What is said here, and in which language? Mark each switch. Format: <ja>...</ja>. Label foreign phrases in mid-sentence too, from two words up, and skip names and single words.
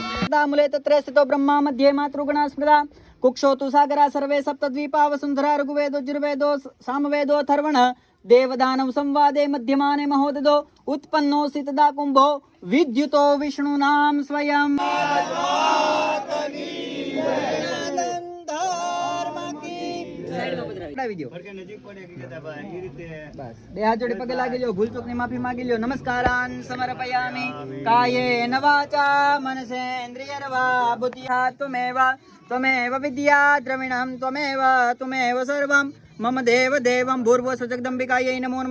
<sa>मूले तत्र स्थितो ब्रह्मा मध्ये मातृगुणा स्मृता कुक्षो तु सागरा सर्वे सप्तद्वीपा वसुन्धरा ऋग्वेदो यजुर्वेदो सामवेदोऽथर्वणः देवदानव संवादे मध्यमाने महोददो उत्पन्नोऽसि तदा कुम्भो विद्युतो विष्णुनां स्वयं।</sa> <gu>બે હાથ જોડે પગે લાગી લ્યો, ભૂલ ચૂકની માફી માંગી લ્યો.</gu> <sa>नमस्कारान समर्पयामि कायेन वाचा मनसेन्द्रियर्वा बुद्ध्या त्वमेव विद्या द्रविणम त्वमेव सर्वम मम देव देवम भूर्भुवः स्वः जगदम्बिकायै नमो नमः.</sa>